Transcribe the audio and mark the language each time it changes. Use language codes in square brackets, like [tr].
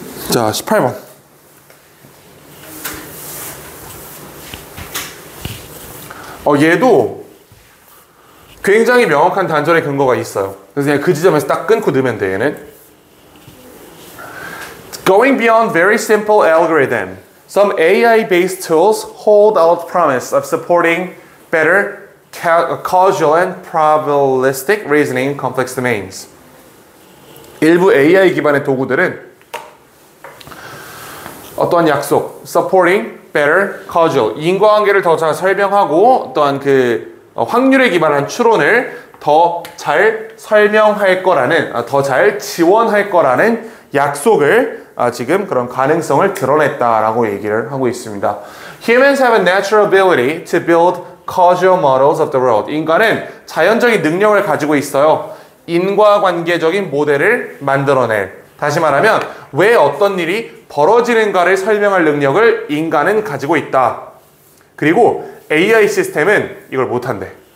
[ko] 자, 18번. 얘도 굉장히 명확한 단절의 근거가 있어요. 그래서 그냥 그 지점에서 딱 끊고 넣으면 돼, 얘는. [en] Going beyond very simple algorithm, some AI-based tools hold out promise of supporting better causal and probabilistic reasoning in complex domains. [ko] 일부 AI 기반의 도구들은 어떠한 약속, [en] supporting better causal, [ko] 인과관계를 더 잘 설명하고 어떠한 그 확률에 기반한 추론을 더 잘 설명할 거라는, 더 잘 지원할 거라는 약속을 지금 그런 가능성을 드러냈다라고 얘기를 하고 있습니다. [en] Humans have a natural ability to build causal models of the world. [ko] 인간은 자연적인 능력을 가지고 있어요. 인과관계적인 모델을 만들어낼. 다시 말하면 왜 어떤 일이 벌어지는가를 설명할 능력을 인간은 가지고 있다. 그리고 AI 시스템은 이걸 못한대.